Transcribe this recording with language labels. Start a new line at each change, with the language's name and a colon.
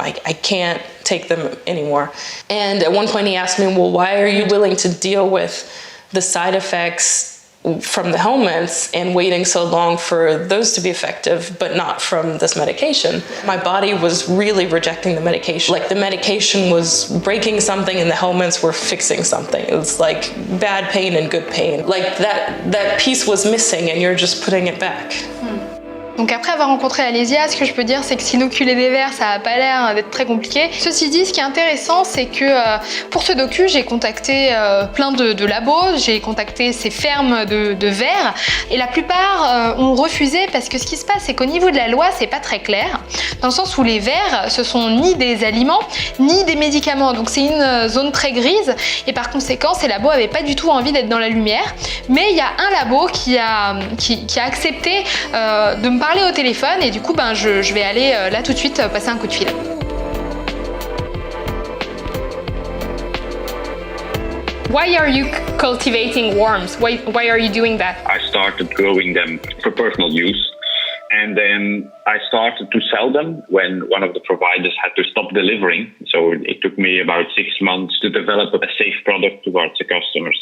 English: I can't take them anymore. And at one point he asked me, well, why are you willing to deal with the side effects from the helminths and waiting so long for those to be effective, but not from this medication? My body was really rejecting the medication. Like the medication was breaking something and the helminths were fixing something. It was like bad pain and good pain. Like that piece was missing and you're just putting it back.
French: Donc après avoir rencontré Alésia, ce que je peux dire, c'est que s'inoculer des vers, ça n'a pas l'air d'être très compliqué. Ceci dit, ce qui est intéressant, c'est que pour ce docu, j'ai contacté plein de labos, j'ai contacté ces fermes de vers, et la plupart ont refusé parce que ce qui se passe, c'est qu'au niveau de la loi, c'est pas très clair, dans le sens où les vers, ce sont ni des aliments, ni des médicaments. Donc c'est une zone très grise, et par conséquent, ces labos n'avaient pas du tout envie d'être dans la lumière. Mais il y a un labo qui a accepté de me parler au téléphone et du coup je vais aller là tout de suite passer un coup de fil.
English: Why are you cultivating worms? Why are you doing that? I started growing them for personal use, and then I started to sell them when one of the providers had to stop delivering. So it took me about 6 months to develop a safe product towards the customers.